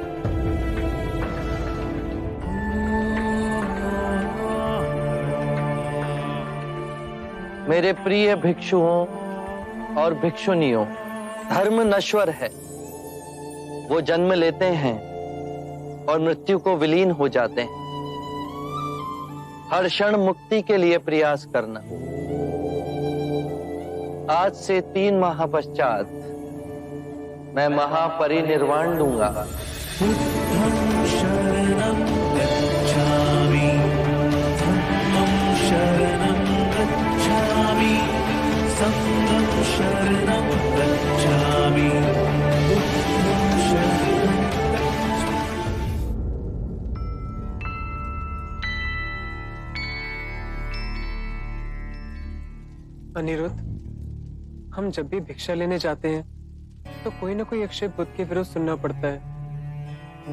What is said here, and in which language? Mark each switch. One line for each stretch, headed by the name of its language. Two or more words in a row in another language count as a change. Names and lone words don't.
Hindi: मेरे प्रिय भिक्षुओं और भिक्षुनियों, धर्म नश्वर है, वो जन्म लेते हैं और मृत्यु को विलीन हो जाते हैं। हर क्षण मुक्ति के लिए प्रयास करना। आज से 3 माह पश्चात मैं महापरिनिर्वाण लूंगा।
Pali: बुद्धं शरणं गच्छामि, धम्मं शरणं गच्छामि, संघं शरणं गच्छामि, बुद्धं शरणं
Hindi: अनिरुद्ध, हम जब भी भिक्षा लेने जाते हैं तो कोई ना कोई अक्षय बुद्ध के विरुद्ध सुनना पड़ता है।